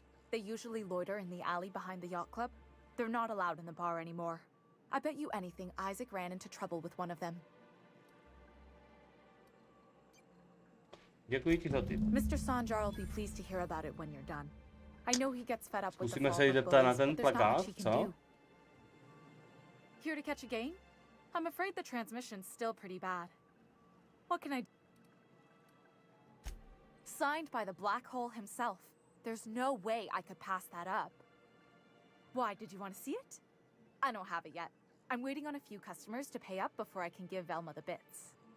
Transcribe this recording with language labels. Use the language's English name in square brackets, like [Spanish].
[English] They usually loiter in the alley behind the yacht club. They're not allowed in the bar anymore. I bet you anything Isaac ran into trouble with one of them. [Czech] Děkuji ti za tip. [English] Mr. Sanjar will be pleased to hear about it when you're done. I know he gets fed up with the [Czech] Zkusíme se jít zeptat na ten plakát, co? [English] Here to catch a game? I'm afraid the transmission's still pretty bad. What can I do? Signed by the black hole himself. There's no way I could pass that up. Why, did you want to see it? I don't have it yet. I'm waiting on a few customers to pay up before I can give Velma the bits.